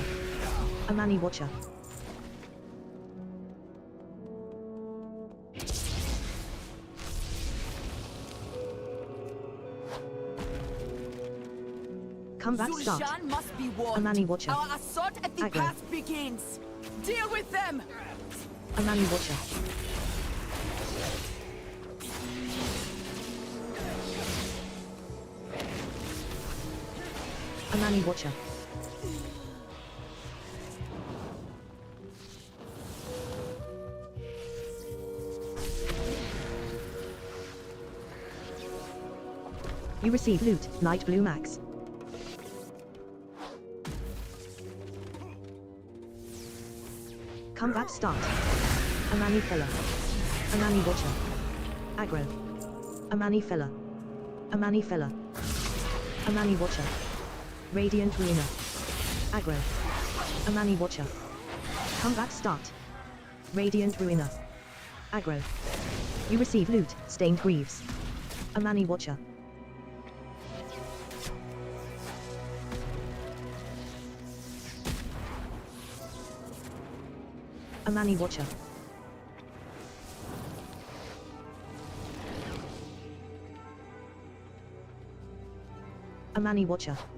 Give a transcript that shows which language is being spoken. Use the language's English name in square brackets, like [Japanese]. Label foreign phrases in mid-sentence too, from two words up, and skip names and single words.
[English] Amani Watcher. Combat start. Zul'Shan must be warned. Amani Watcher. Our assault at the Aggro. pass begins. Deal with them! Amani Watcher. Amani Watcher. You receive loot, light blue max. Combat start. Amani filler. Amani Watcher. Aggro. Amani filler. Amani filler. Amani Watcher. Radiant Ruiner. Aggro. Amani Watcher. Combat start. Radiant Ruiner. Aggro. You receive loot, Stained Greaves. Amani Watcher. Amani Watcher. Amani Watcher.